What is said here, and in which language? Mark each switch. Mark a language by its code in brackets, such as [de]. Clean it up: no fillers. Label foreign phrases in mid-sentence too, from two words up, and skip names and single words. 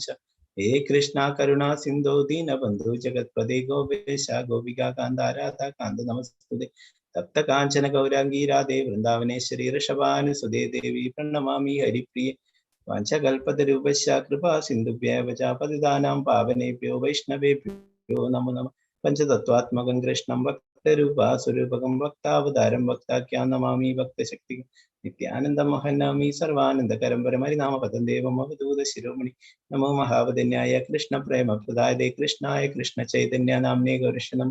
[sa] ഹേ കൃഷ്ണ കരുണാ സിന്ധോ ദീനബന്ധു ജഗത്പദേ ഗോപേശ ഗോപികാ കാന്ത രാധാ കാന്ത നമസ്തുതേ. തപ്ത കാഞ്ചന ഗൗരാംഗീ രാധേ വൃന്ദാവനേശ്വരി ഋഷഭാനുസുതേ ദേവി പ്രണമാമി ഹരിപ്രിയേ. വാഞ്ചകൽപതരൂപശ്ച കൃപാ സിന്ധുഭ്യൈവ ച പതിതാനാം പാവനേഭ്യോ വൈഷ്ണവേഭ്യോ നമോ നമഃ. പഞ്ചതത്വാത്മകം കൃഷ്ണം ഭക്തരൂപാസുരൂപകം ഭക്താവതാരം ഭക്താഖ്യാം നമാമി ഭക്തശക്തികം. നിത്യാനന്ദം മഹന്നാമി സർവാനന്ദകരം പരമരിനാമ പദം ദേവം അവധൂത ശിരോമണി. നമോ മഹാവദന്യായ കൃഷ്ണ പ്രേമപ്രദായ കൃഷ്ണായ കൃഷ്ണ ചൈതന്യ നാമ്നേ ഗൗരിഷണം.